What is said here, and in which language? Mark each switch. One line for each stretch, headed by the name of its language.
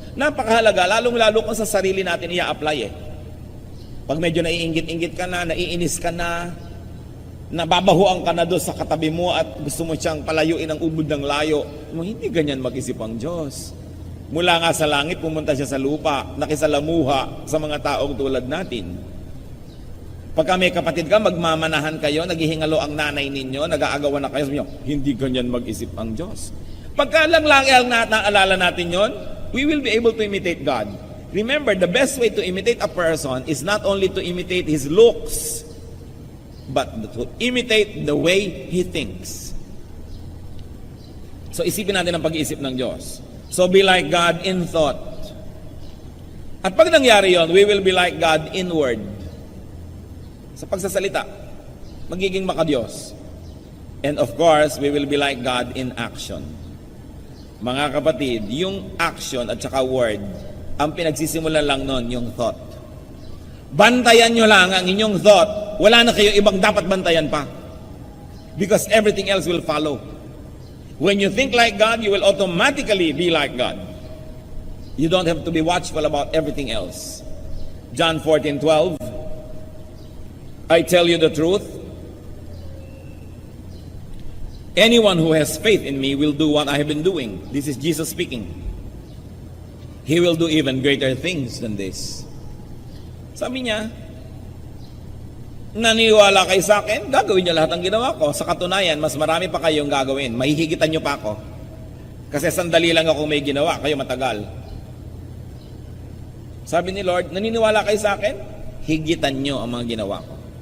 Filipino: Napakahalaga, lalong-lalo kung sa sarili natin i-apply eh. Pag medyo naiinggit-inggit ka na, naiinis ka na, nababahuan ka na doon sa katabi mo at gusto mo siyang palayuin ang ubod ng layo, hindi ganyan mag-isip ang Diyos. Mula nga sa langit, pumunta siya sa lupa, nakisalamuha sa mga taong tulad natin. Pagka may kapatid ka, magmamanahan kayo, naghihingalo ang nanay ninyo, nag-aagawan na kayo, sabi niyo, hindi ganyan mag-isip ang Diyos. Pagka lang naalala natin yon,
English: we will be able to imitate God. Remember, the best way to imitate a person is not only to imitate his looks, but to imitate the way he thinks.
Filipino: So isipin natin ang pag-iisip ng Diyos.
English: So be like God in thought.
Filipino: At pag nangyari yon,
English: we will be like God inward.
Filipino: Sa pagsasalita, magiging makadiyos.
English: And of course, we will be like God in action.
Filipino: Mga kapatid, yung action at saka word, ang pinagsisimulan lang nun, yung thought. Bantayan nyo lang ang inyong thought. Wala na kayo ibang dapat bantayan pa.
English: Because everything else will follow. When you think like God, you will automatically be like God. You don't have to be watchful about everything else. John 14:12. I tell you the truth. Anyone who has faith in me will do what I have been doing. This is Jesus speaking. He will do even greater things than this.
Filipino: Sabi niya, naniniwala kayo sa akin, gagawin niyo lahat ng ginawa ko. Sa katunayan, mas marami pa kayong gagawin. Mahihigitan niyo pa ako. Kasi sandali lang ako may ginawa, kayo matagal. Sabi ni Lord, naniniwala kayo sa akin? Higitan niyo ang mga ginawa ko.